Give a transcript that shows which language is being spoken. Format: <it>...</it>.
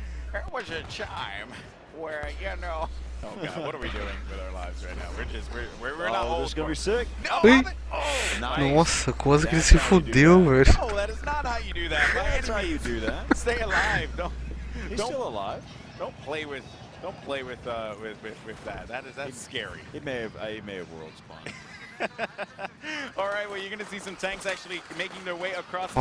<en>There was a time where, you know. Oh God, what are we doing with our lives right now? We're not old. This is going to be sick. No,</en> <pt>nossa, quase que ele se fudeu, velho.</pt> <en>No, that is not how you do that. That's how you do that. Stay alive. He's still alive. Don't play with that. That's scary. He may have world spawned. All right, well, you're going to see some tanks actually making their way across the</en>